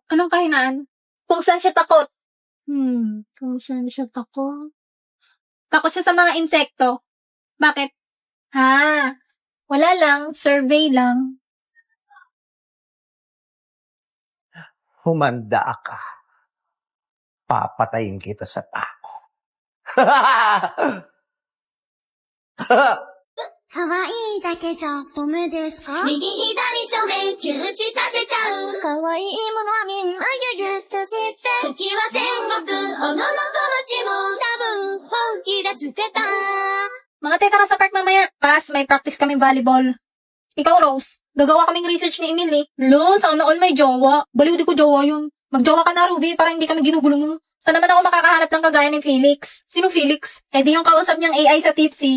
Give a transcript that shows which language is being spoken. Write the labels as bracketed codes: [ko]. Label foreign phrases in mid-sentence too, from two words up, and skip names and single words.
[tl] Anong kahinaan? Kung saan siya takot. Kung saan siya takot? Takot siya sa mga insekto. Bakit? Wala lang. Survey lang. humanda ka. Papatayin kita sa tao. [ja] 可愛いだけじゃダメですか右左正面休止させちゃう可愛いものはみんなギュギュッとして時は天国おののこ町も多分本気出してた [tl] Mga teka sa park mamaya. Pas, may practice kami volleyball. Ikaw, Rose, gagawa kaming research ni Emily. Lo, sana all may jowa. Baliw di ko jowa yun. Magjowa ka na, Ruby, para hindi kami ginugulo mo. Saan naman ako makakahanap ng kagaya ni Felix? Sino Felix? Eh di yung kausap niyang AI sa Tipsy.